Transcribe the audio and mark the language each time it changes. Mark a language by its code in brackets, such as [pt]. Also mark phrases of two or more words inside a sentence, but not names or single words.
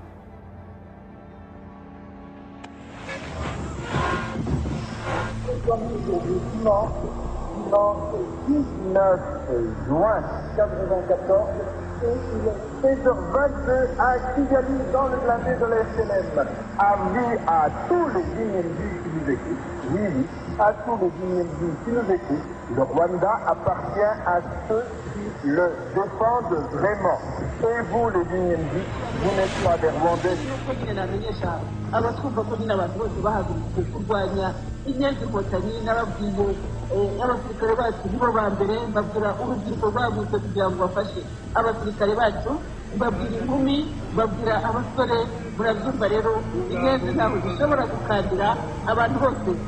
[fr] 19 juin 1994 et il est 16h22 à Kigali dans le blindé de la FNM. Avis à tous les DND qui nous écoutent, oui, à tous les DND qui nous écoutent, le Rwanda appartient à ceux qui le défendent vraiment. Et vous les DND, vous n'êtes pas des Rwandais. [rw] abatwumva ko nyine abantu bose bahagurutse kurwanya inyenzi inkotanyi n'ababwiye abasirikare bacu nibo ba mbere babwira urubyiruko rwagutse kugira ngo bafashe abasirikare bacu babwira inkumi babwira abasore murabyumva rero inyenzi ntaho zishobora gukandira abantu bose